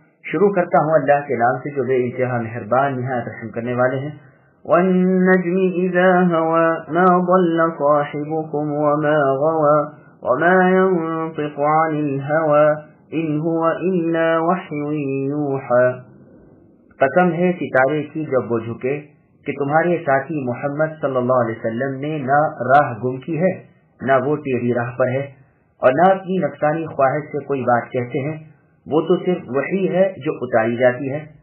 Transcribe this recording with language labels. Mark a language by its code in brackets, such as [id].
[ur] شروع کرتا ہوں اللہ کے نام سے جو بے انتہا مہربان نہایت رحم کرنے والے ہیں. [ar] والنجم اذا هوى ما ضل صاحبكم وما غوى وما ينطق عن الهوى ان هو الا وحي يوحى. [ur] قسم ہے ستارے کی جب وہ جھکے کہ تمہارے ساتھی محمد صلی اللہ علیہ وسلم نے نہ راہ گم کی ہے نہ وہ ٹیڑھی راہ پر ہے اور نہ اپنی نفسانی خواہش سے کوئی بات کہتے ہیں، وہ تو صرف وحی ہے جو اتاری جاتی ہے.